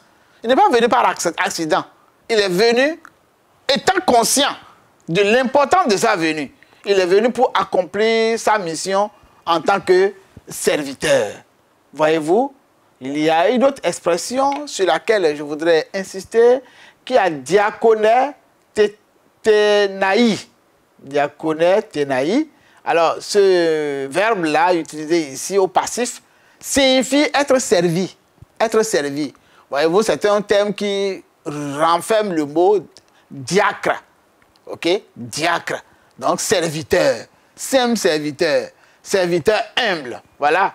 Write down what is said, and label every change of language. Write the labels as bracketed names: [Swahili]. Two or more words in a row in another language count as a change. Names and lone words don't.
[French] Il n'est pas venu par accident. Il est venu étant conscient de l'importance de sa venue. Il est venu pour accomplir sa mission en tant que serviteur. Voyez-vous, il y a une autre expression sur laquelle je voudrais insister, qui est [Greek] διακονηθῆναι. διακονηθῆναι. [French] Alors, ce verbe-là, utilisé ici au passif, signifie être servi. Être servi. Voyez-vous, c'est un terme qui renferme le mot diacre. Ok? Diacre. Donc, serviteur. Simple serviteur. Serviteur humble. Voilà.